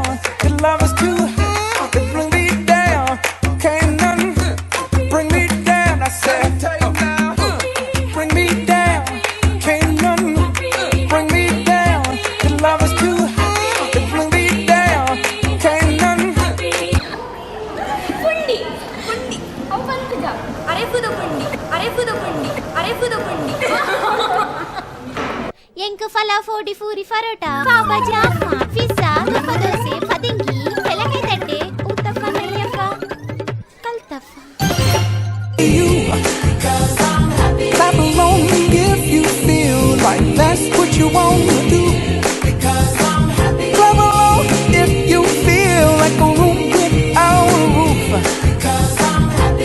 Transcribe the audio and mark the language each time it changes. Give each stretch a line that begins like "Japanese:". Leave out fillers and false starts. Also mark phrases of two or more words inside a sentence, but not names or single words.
English: Your love is too high to bring me down. Can't none bring me down. I said, bring me down, can't none bring me down. Your love is too high to bring me down. Can't none.
Tulu: ಪುಂಡಿ ಪುಂಡಿ ಅವು ಬಂತುಗ ಅರೆಫುದ ಪುಂಡಿ ಅರೆಫುದ ಪುಂಡಿ ಅರೆಫುದ ಪುಂಡಿ ಎಂಕ ಫಲ ಫೋಡಿ ಫೂರಿ ಫರೋಟ ಪಾವ ಜಾಮ ಪಿಜ್ಜಾ ಗಪ್ಪ ದೋಸೆ ಪದಿಂಗಿ ತೆಲಕೆ ತಟ್ಟೆ ಉತ್ತಪ್ಪ ನಯ್ಯಪ್ಪ ಕಲ್ತಪ್ಪ
English: You, because I'm happy. Clap along if you feel like that's what you want to do. Because I'm happy. Clap along if you feel like a room without a roof. Because I'm happy.